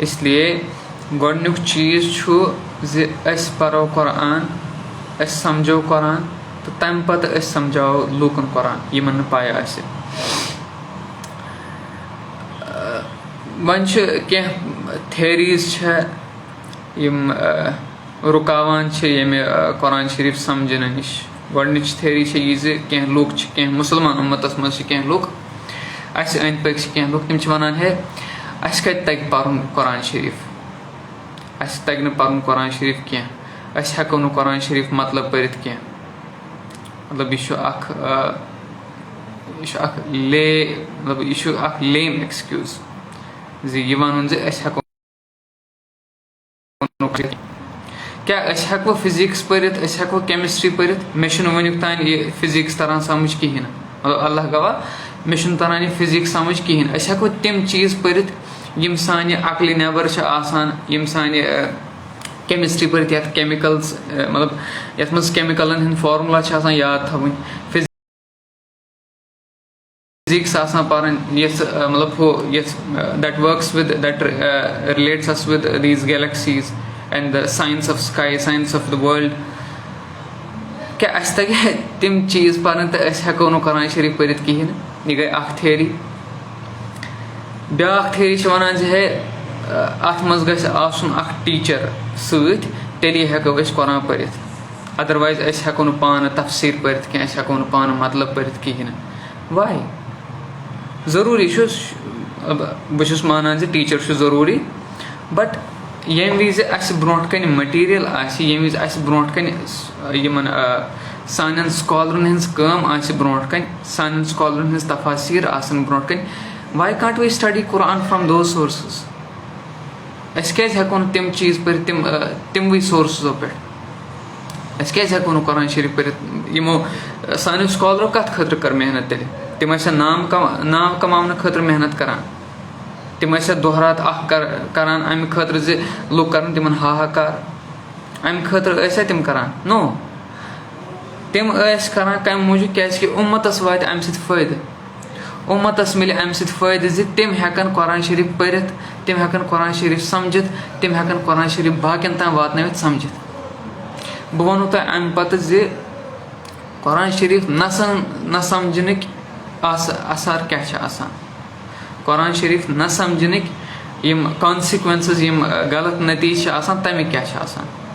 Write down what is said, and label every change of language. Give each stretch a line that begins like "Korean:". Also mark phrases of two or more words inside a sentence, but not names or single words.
Kashmiri: इसलिए गोडनुक चीज़ पढ़ो कुरान, समझो कुरान, तो तम पत समझाओ लूकन कुरान यमन पाए वन कह थेरीज यम रुकावान ये कुरान शरीफ समझने नश। गोडनिच थेरी ये कह लूक कह मुसलमान उम्मतस मज कह लूक अंद पक कह लूक तम वनान है कत तग पढ़ुन कुरान शरीफ, तग न पढ़ुन कुरान शरीफ कह, हेको न कुरान शरीफ मतलब पढ़ित कह। मतलब यह
English: lame excuse
Kashmiri: ये वन हेको क्या हेको फिजिक्स पढ़ित, हेको केमिस्ट्री पढ़ित, मे वनुक तान ये फिजिक्स तरह समझ कहें, मतलब अल्लाह गवाह मे तरह ये फिजिक्स समझ कहें। हेको तम चीज़ पढ़ित यम सान अकल नबर यम सान केमिस्ट्री पढ़ित ये केमिकल्स मतलब ये मज केमिकलन हंद फार्मूला याद थवन, फिजिक्स पढ़न मतलब
English: how that works with that relates us with these galaxies and the science of sky, science of the world.
Kashmiri: क्या तक तम चीज़ पढ़न तो हेको न कुरान शरीफ पढ़ित कहें। यह गई अख थेरी। ब्याख थेरी वनान है अत मज गछ आसुन अख टीचर सत तेली हेको कुरान पढ़ित, अदरवाइज हेको न पान तफसीर पढ़ित कह, हेको न पान मतलब पढ़ित कहें। वाई ज़रूरी बस मानान टीचर ज़रूरी, बट ये विज ब्रोट कन मटीरियल ये विज ब्रोट कन सान स्कॉलरन हज कम ब्रोट कन, सान स्कॉलरन हज तफासीर ब्रोट कन।
English: Why can't we study Quran from those sources?
Kashmiri: क्या हेको तम चीज़ पढ़ तमवे सोर्सो पे, क्या हेको न कुरान शरीफ पढ़। यमो सान स्कॉलरों कत खतर कर मेहनत तेल, तम नाम कमाने खतर मेहनत करान, तम दोहरात करान अमि खतर लूक कर तिमन हाहाकार, अमि खतर तम करान। नो, تِم ٲسۍ کران کَمہِ موٗجوٗب کیازِ کہِ اُمتَس واتہِ اَمہِ سۭتۍ فٲیدٕ اُمتَس مِلہِ اَمہِ سۭتۍ فٲیدٕ زِ تِم ہٮ۪کَن قۄران شریٖف پٔرِتھ تِم ہٮ۪کَن قۄران شریٖف سَمجھِتھ تِم ہٮ۪کَن قۄران شریٖف باقین تام واتنٲوِتھ سَمجھِتھ بہٕ وَنو تۄہہِ اَمہِ پَتہٕ زِ قۄران شریٖف نہ سَمجھنٕکۍ اَثر کیاہ چھِ آسان قۄران شریٖف نہ سَمجھنٕکۍ یِم کانسِکوینسز یِم غلط نٔتیٖجہٕ چھِ آسان تَمِکۍ کیاہ چھِ آسان